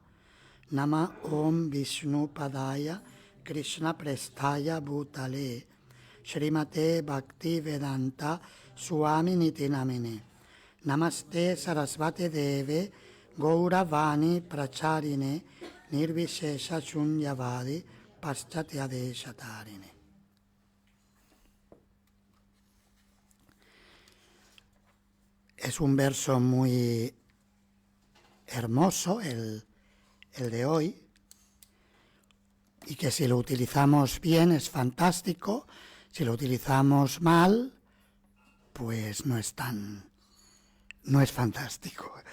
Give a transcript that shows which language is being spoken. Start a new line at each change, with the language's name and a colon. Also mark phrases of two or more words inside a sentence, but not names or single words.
Sanskrit: नम ॐ विष्णु पादाय कृष्ण प्रेष्ठाय भूतले श्रीमते भक्ति वेदान्त स्वामी निति नामिने. नमस्ते सरस्वते देवे गौरवाणी प्रचारिणे निर्विशेष शून्यवादि पाश्चात्यदेशतारिणे.
Spanish: Es un verso muy hermoso, el de hoy, y que si lo utilizamos bien es fantástico, si lo utilizamos mal, pues no es fantástico.